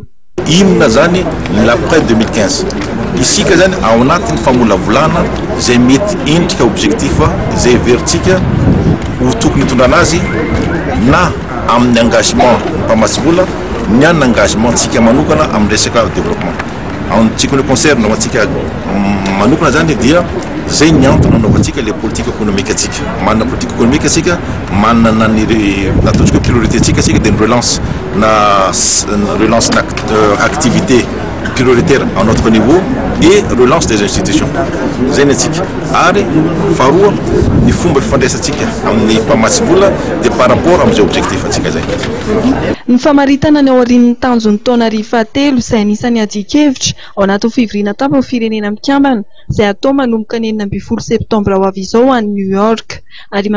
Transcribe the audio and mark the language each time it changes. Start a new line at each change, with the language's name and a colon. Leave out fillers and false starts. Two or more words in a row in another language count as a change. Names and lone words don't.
Malagasy: Inona zany l'après 2015 isika zany ao anatin'ny famolavolana zay mety endrika objectif zay veritsika ho tokony hitondrana azy na amin'ny engagement mpamatsivola ny an'ny engagement tsika manokana amin'ny resaka développement. Antsika ny concerne ao antsika manokana zany dia zay ny antony anaovantsika
French: le politique économique
Malagasy: atsika. Manana
French: politique économique
Malagasy: atsika, manana ny ataontsika priorité atsika dia ny relance na
French: activité prioritaire à notre niveau et relance des institutions.
Malagasy: Zay ny atsika. Ary faharoa ny fomba fifandraisantsika amin'ny mpamatsivola dia
French: par rapport
Malagasy: amin'izay objectif atsika zay. Ny famaritana ny ao aorian'ny tanjon'ny taona arivo fahatelo izay anisan'ny adikevitra ao anatin'ny fivoriana tampo ny firenena mikambana izay atao manomboka ny 9 septambra ho avy izao any New York.